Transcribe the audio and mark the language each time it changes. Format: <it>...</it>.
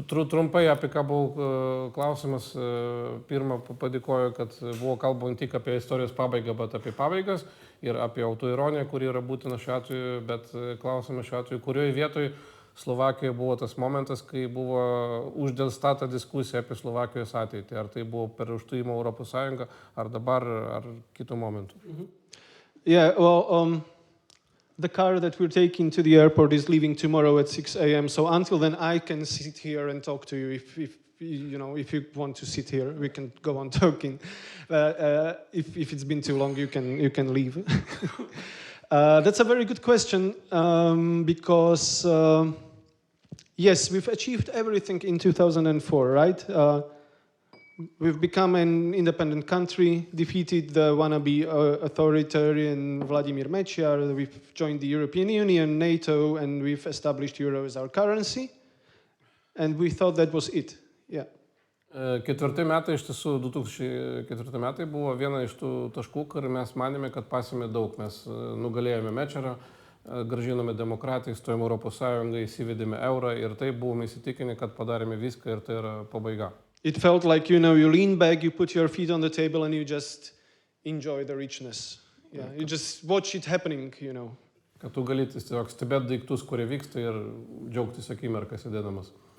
<lt>Trumpai, apie ką buvo klausimas, pirmą padėkoju, kad buvo kalbant tik apie istorijos pabaigą, bet apie pabaigas ir apie autoironiją, kuri yra būtina šiuo atveju, bet klausimas šiuo atveju, kurioje vietoje Slovakijoje buvo tas momentas, kai buvo uždelsta ta diskusija apie Slovakijos ateitį. Ar tai buvo per užstojimą Europos Sąjungą, ar dabar, ar kitų momentų?</lt> <en>Yeah, well, the car that we're taking to the airport is leaving tomorrow at 6 a.m. So until then, I can sit here and talk to you. If you want to sit here, we can go on talking. If it's been too long, you can leave. That's a very good question because yes, we've achieved everything in 2004, right? We've become an independent country, defeated the wannabe authoritarian Vladimir Mečiar, we've joined the European Union, NATO, and we've established euro as our currency. And we thought that was it. Yeah.</en> <lt>Ketvirti metai, iš tiesų 2004 metai buvo viena iš tų taškų, kur mes manėme, kad pasime daug. Mes nugalėjome Mečiarą, grąžinome demokratiją, įstojome Europos Sąjungą, įsivedėme eurą ir tai buvome įsitikinę, kad padarėme viską ir tai yra pabaiga.</lt> <en>It felt like, you lean back, you put your feet on the table and you just enjoy the richness. Yeah, you just watch it happening,</en> <lt>Kad tu gali tiesiog stebėti daiktus, kurie vyksta ir džiaugtis akimirką sėdėdamas.</lt>